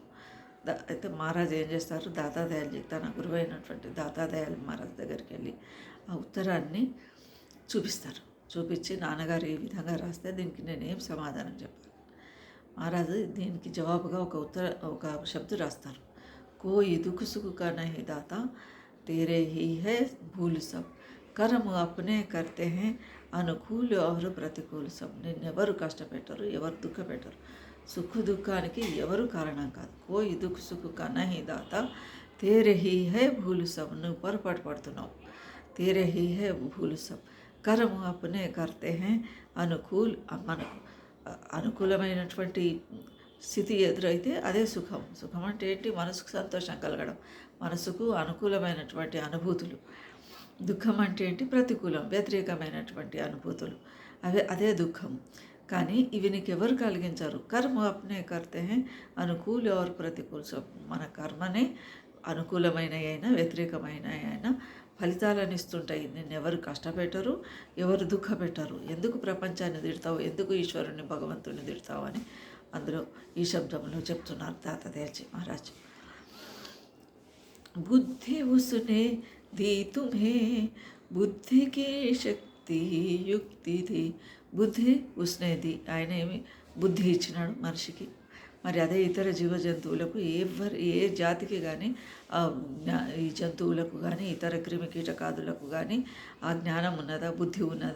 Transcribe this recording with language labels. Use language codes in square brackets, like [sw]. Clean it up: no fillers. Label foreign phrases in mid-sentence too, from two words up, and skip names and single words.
[te] అయితే మహారాజ్ ఏం చేస్తారు? దాతాదయాల్జీ, తన గురువైనటువంటి దాతాదయాల్ మహారాజ్ దగ్గరికి వెళ్ళి ఆ ఉత్తరాన్ని చూపిస్తారు. చూపించి, నాన్నగారు ఈ విధంగా రాస్తే దీనికి నేనేం సమాధానం చెప్పాలి? మహారాజు దీనికి జవాబుగా ఒక శబ్దు రాస్తారు. [hi] कोई दुःख सुख का नहीं दाता तेरे ही है भूल सब कर्म अपने करते हैं अनुकूल एवरु प्रतिकूल सब. [te] నిన్నెవరు కష్టపెట్టరు, ఎవరు దుఃఖ పెట్టరు. సుఖ దుఃఖానికి ఎవరు కారణం కాదు. [hi] कोई दुःख सुख का नहीं दाता तेरे ही है भूल सब. [te] నువ్వు పొరపాటు పడుతున్నావు. [hi] तेरे ही है भूल सब कर्म अपने करते है अनुकूल. [te] మనకు అనుకూలమైనటువంటి స్థితి ఎదురైతే అదే సుఖం. సుఖం అంటే ఏంటి? మనసుకు సంతోషం కలగడం, మనసుకు అనుకూలమైనటువంటి అనుభూతులు. దుఃఖం అంటే ఏంటి? ప్రతికూలం, వ్యతిరేకమైనటువంటి అనుభూతులు. అదే దుఃఖం. కానీ ఇవి నీకు ఎవరు కలిగించారు? [hi] कर्म अपने करते है अनुकूल और प्रतिकूल. [te] మన కర్మనే అనుకూలమైన అయినా వ్యతిరేకమైన అయినా ఫలితాలను ఇస్తుంటాయి. నిన్నెవరు కష్టపెట్టరు, ఎవరు దుఃఖ పెట్టరు. ఎందుకు ప్రపంచాన్ని తిడతావు, ఎందుకు ఈశ్వరుని, భగవంతుని తిడతావు అని అందులో ఈ శబ్దంలో చెప్తున్నారు దాతాదయాల్జీ మహారాజ్. [hi] बुद्धि उसने दी तुम्हें बुद्धि की शक्ति युक्ति दी. बुद्धि उसने दी. [te] ఆయన ఏమి బుద్ధి ఇచ్చినాడు మనిషికి. మరి అదే ఇతర జీవ జంతువులకు, ఏ జాతికి కానీ, ఈ జంతువులకు కానీ, ఇతర క్రిమి కీటకాదులకు కానీ ఆ జ్ఞానం ఉన్నదా, బుద్ధి ఉన్నదా?